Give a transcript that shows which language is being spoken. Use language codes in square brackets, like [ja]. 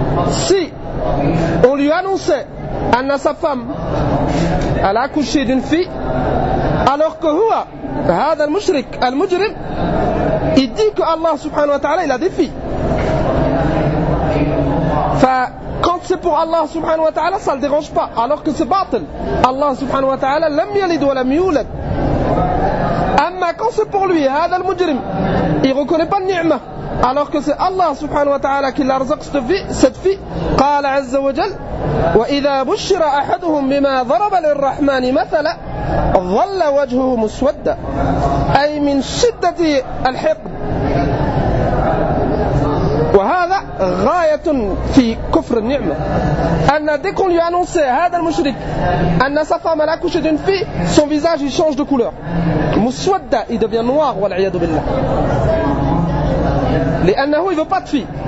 [fr] سي on lui annonçait أن sa femme elle a accouché d'une fille alors que [ar] هو هذا المشرك المجرم [fr] il dit que Allah subhanahu wa ta'ala il a des filles. Quand c'est pour Allah subhanahu wa ta'ala ça ne le dérange pas alors que c'est batil. Allah subhanahu wa ta'ala [ar] lam yalid wa lam yulad. [fr] أما quand c'est pour lui [ar] هذا المجرم [fr] il ne reconnaît pas النعمة alors que c'est Allah subhanahu wa ta'ala qui l'a رزق cette fille. [ar] قال عز وجل وإذا بشر أحدهم بما ضرب للرحمن مثلا ظل وجهه مسودا أي من شدة الحقد وهذا غاية في كفر النعمة أن [fr] dès qu'on lui annonçait [ar] هذا المشرك أن [fr] sa femme a accouché d'une fille son visage il change de couleur [ar] مسودا [fr] il devient noir [ar] والعياذ بالله لأنه [fr] il veut pas de fille.